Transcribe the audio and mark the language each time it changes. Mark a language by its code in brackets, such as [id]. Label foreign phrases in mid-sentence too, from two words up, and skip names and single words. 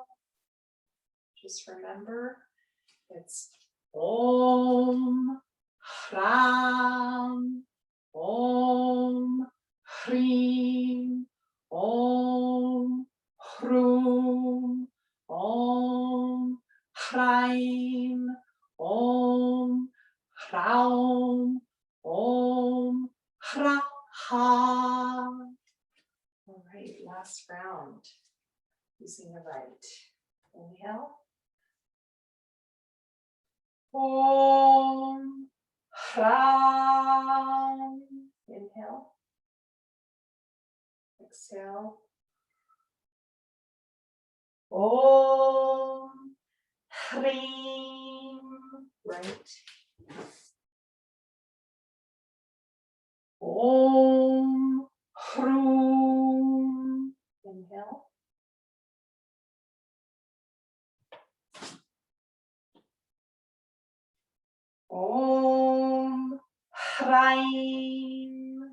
[en] Just remember, it's [sa] Om Hram, Om Hrim, Om Hrum, Om Hraim, Om Hraum, Om Hraha. [en] All right, last round using the right. Inhale. [sa] Om Hram. [en] Inhale. Exhale. [sa] Om Hrim. [en] Right. [sa] Om Hrum. Inhale. Om Hraim.